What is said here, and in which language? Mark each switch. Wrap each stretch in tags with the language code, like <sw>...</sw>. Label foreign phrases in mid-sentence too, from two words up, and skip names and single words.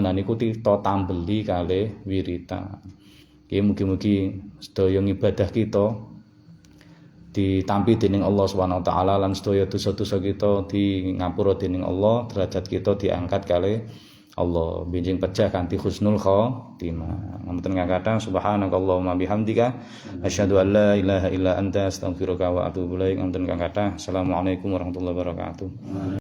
<jv>Nah niku kita tambeli kalih wiritan. Nggih mugi-mugi sedaya ibadah kita ditampi dening Allah</jv> <ar>سبحانه وتعالى</ar> <jv>lan sedaya dosa-dosa kita di ngapura dening Allah, derajat kita diangkat kalih Allah, benjing pecah kanthi</jv> <ar>حسن الخاتمة.</ar> <jv>Ngapunten kakatha</jv> <ar>سبحانك اللهم بحمدك أشهد أن لا إله إلا أنت أستغفرك وأتوب إليك.</ar> <jv>Ngapunten kakatha.</jv> <ar>السلام عليكم ورحمة الله وبركاته.</ar>